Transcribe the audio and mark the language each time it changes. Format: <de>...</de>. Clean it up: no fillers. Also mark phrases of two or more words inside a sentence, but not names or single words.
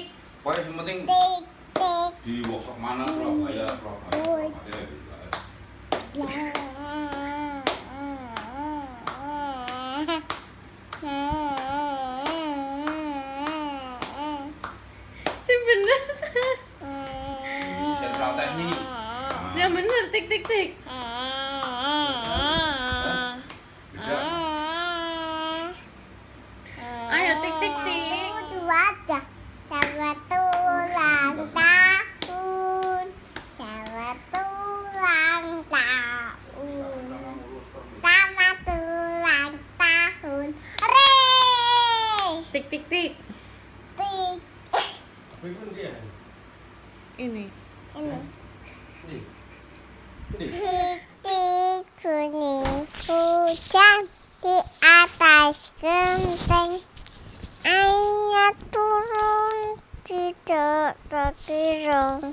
<id>Pokoknya yang penting di workshop mana Surabaya gitu.</id> <jv>Sing bener.</jv> <id>Sentral teknik. Yang bener tik tik tik. Ayo tik tik tik. Selamat ulang tahun. Selamat ulang tahun. Selamat ulang tahun. Hore! Tik tik tik. Tik. Ini. Ini. Titik kuning hujan di atas genteng. Airnya turun tidak terkirong.</id>